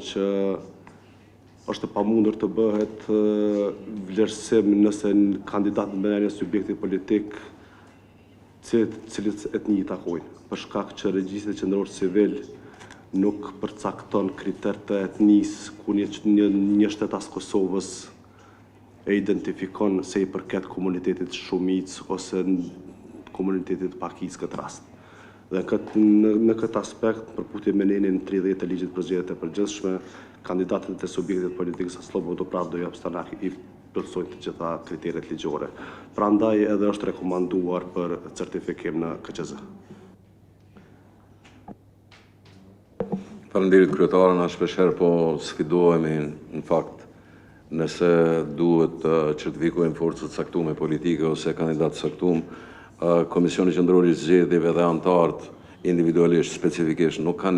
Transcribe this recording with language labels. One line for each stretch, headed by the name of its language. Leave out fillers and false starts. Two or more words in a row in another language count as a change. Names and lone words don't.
Albanian: që është pamundur të bëhet vlerësim nëse kandidat në mendjen e subjektit politik cilët etni i takojnë, për shkak që regjistri qendror civil nuk përcakton kriter të etnisë ku një shtetas Kosovës e identifikon se i përket komunitetit shumicë ose komunitetit pakicë këtë rast. Dhe në këtë aspekt, përputhje me nenin 30 të ligjit për zgjedhjet e përgjithshme, kandidatët e subjektit politik sa slobodnu pravdu i opstanak i plotësojnë të gjitha kriteret ligjore. Prandaj edhe është rekomanduar për certifikim në KQZ. Faleminderit kryetare, na shpeshherë po sfidohemi në fakt nëse duhet të certifikojmë forcët caktuar politike ose kandidat caktuar, Komisioni Qendror i Zgjedhjeve dhe anëtarët individualisht, specifikisht, nuk kanë një